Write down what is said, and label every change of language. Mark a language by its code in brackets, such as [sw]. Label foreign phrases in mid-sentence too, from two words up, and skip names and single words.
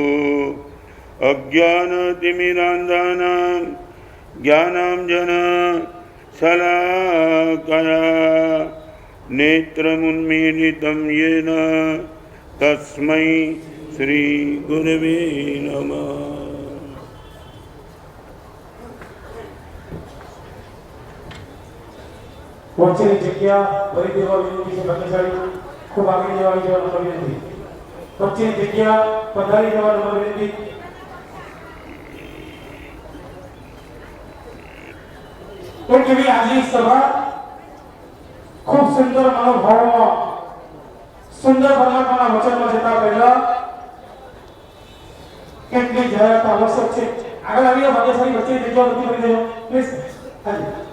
[sa] अज्ञानतिमिरान्धानां ज्ञानांजन शलाकया नेत्रमुन्मीलितं येन तस्मै श्री गुरवे नमः। [gu] वच्चेની જગ્યા ભરી દેવા વિનંતી છે ભાગ્યશાળી ખૂબ આગળ જવાની નંબર વિનંતી વચ્ચેની જગ્યા પધારી જવા નંબર વિનંતી તો કેવી આજની સભા ખૂબ સુંદર મનોભાવમાં સુંદર પરમાત્માના વચનમાં જતા પહેલા કેટલી જાહેરાત આવશ્યક છે આગળ આવીએ ભાગ્યશાળી વચ્ચેની જગ્યા બધી ભરી દેજો પ્લીઝ હાજી